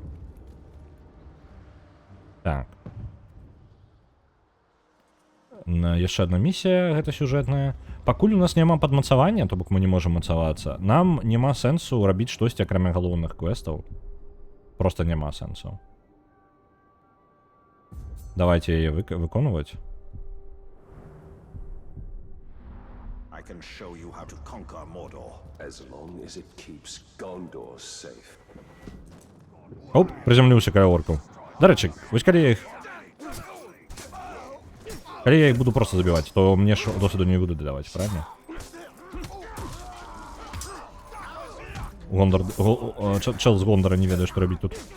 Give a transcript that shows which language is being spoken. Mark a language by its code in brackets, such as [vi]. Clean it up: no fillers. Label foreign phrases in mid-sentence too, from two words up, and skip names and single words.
[be] Так. яшчэ адна місія, гэта сюжэтная. Пакуль у нас няма падмацавання, то бок мы не можам мацавацца, нам няма сэнсу рабіць штосьці акрамя галоўных квестаў. Просто няма сэнсу. Давайте яе выконваць. [en] I can show you how to conquer Mordor. As long as it keeps Gondor safe. [be] Оп, приземліўся каля оркаў. Дарэчы, вось калі я іх буду просто забіваць, то мне ж досвіду не буду дадаваць, правильно? Чел з Гондора не ведае, што рабіць тут.